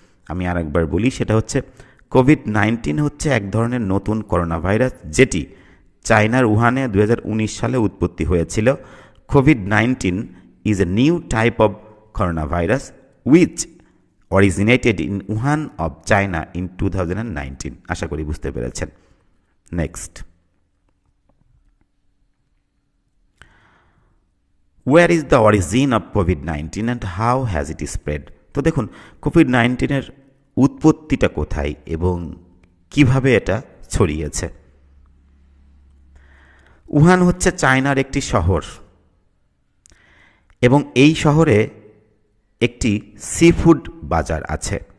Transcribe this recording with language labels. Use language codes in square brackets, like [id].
[bn] আমি আরেকবার বলি, সেটা হচ্ছে কোভিড-19 হচ্ছে এক ধরনের নতুন করোনা ভাইরাস, যেটি চায়নার উহানে 2019 সালে উৎপত্তি হয়েছিল। [en] COVID-19 is a new type of corona virus which originated in Wuhan of China in 2019। [bn] আশা করি বুঝতে পেরেছেন। [en] Next, where is the origin of COVID-19 and how has it spread? [bn] তো দেখুন, কোভিড-19 উৎপত্তিটা কোথায় এবং কিভাবে এটা ছড়িয়েছে। উহান হচ্ছে চায়নার একটি শহর, এবং এই শহরে একটি সি ফুড বাজার আছে।